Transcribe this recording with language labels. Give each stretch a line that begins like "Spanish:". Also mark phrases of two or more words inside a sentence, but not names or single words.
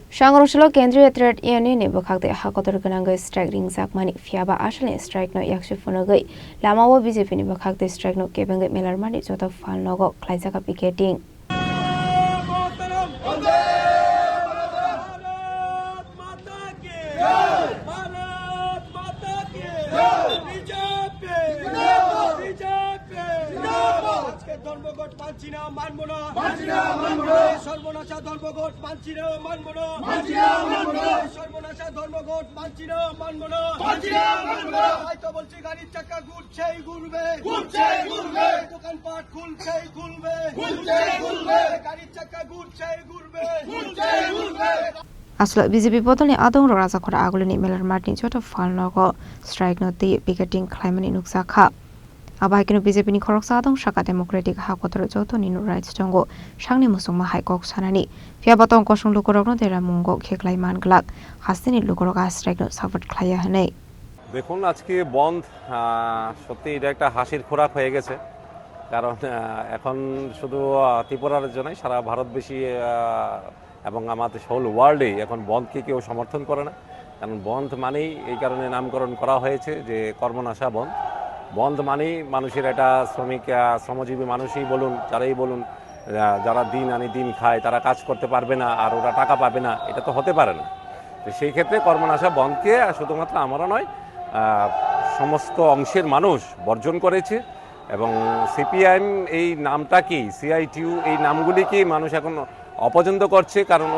Kok Borok: Shangrosilo Kendriya Trade Union ni bokakde hakotor ganangay strike ringzak mani fiaba ashalin strike no yakshi funagai lamawo BJP ni bokakde strike no kebengai melar mani jota fal nogo klaijaka picketing.
Bangla: ধর্মঘট মানছি না মানবো না সর্বনাশা ধর্মঘট মানছি না মানবো না সর্বনাশা ধর্মঘট মানছি না মানবো না হয়তো বলছি গাড়ির চাকা ঘুরছেই ঘুরবে দোকানপাট খুলছেই খুলবে গাড়ির চাকা ঘুরছেই ঘুরবে
Kok Borok: Aslo BJP botolni adong raja khora agulni melar martin jota fal nogo strike no ti picketing claimani nuksa kha Abahikino BJP ni khoroksa adong Shaka Democratic hakotor joto ninu rights jongo shangni musungma haikok sanani fiabatong kosung lukorokno dera mungo kheklai manglak hastini lukoroga strike no support khlaya hanei
Bangla: দেখুন আজকে বন্ধ সত্যি এটা একটা হাসির খোরাক হয়ে গেছে কারণ এখন শুধু ত্রিপুরার জন্যই সারা ভারতবাসী এবং আমাদের
English: whole world
Bangla: এখন বন্ধকে কেউ সমর্থন করে না কারণ বন্ধ মানেই এই কারণে নামকরণ করা হয়েছে যে কর্মনাশা বন্ধ বন্ধ মানেই মানুষের একটা শ্রমজীবী মানুষই বলুন যারাই বলুন যারা দিন আনি দিন খায় তারা কাজ করতে পারবে না আর ওরা টাকা পাবে না এটা তো হতে পারে না তো সেই ক্ষেত্রে কর্মনাশা বন্ধকে শুধুমাত্র আমরা নয় সমস্ত অংশের মানুষ বর্জন করেছে এবং সিপিআইএম এই নামটা কি সিআইটিউ এই নামগুলিকে মানুষ এখন অপছন্দ করছে কারণ ওই